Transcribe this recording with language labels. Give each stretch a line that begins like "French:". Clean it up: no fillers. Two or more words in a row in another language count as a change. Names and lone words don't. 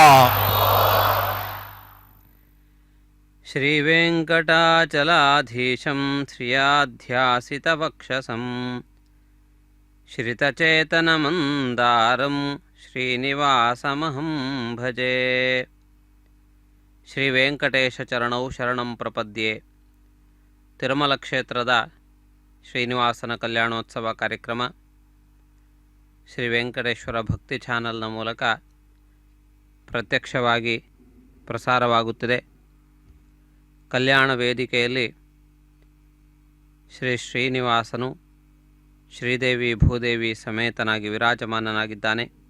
Sanskrit: శ్రీవేంకటాచలాధీశం శ్రియాధ్యాసితవక్షసం శ్రితచేతనమందారం శ్రీనివాసమహం భజే. ಶ್ರೀ ವೆಂಕಟೇಶ ಚರಣೌ ಶರಣಂ ಪ್ರಪದ್ಯೆ.
Kannada: ತಿರುಮಲ ಕ್ಷೇತ್ರದ ಶ್ರೀನಿವಾಸನ ಕಲ್ಯಾಣೋತ್ಸವ ಕಾರ್ಯಕ್ರಮ ಶ್ರೀ ವೆಂಕಟೇಶ್ವರ ಭಕ್ತಿ ಚಾನಲ್ನ ಮೂಲಕ ಪ್ರತ್ಯಕ್ಷವಾಗಿ ಪ್ರಸಾರವಾಗುತ್ತಿದೆ. ಕಲ್ಯಾಣ ವೇದಿಕೆಯಲ್ಲಿ ಶ್ರೀ ಶ್ರೀನಿವಾಸನು ಶ್ರೀದೇವಿ ಭೂದೇವಿ ಸಮೇತನಾಗಿ ವಿರಾಜಮಾನನಾಗಿದ್ದಾನೆ.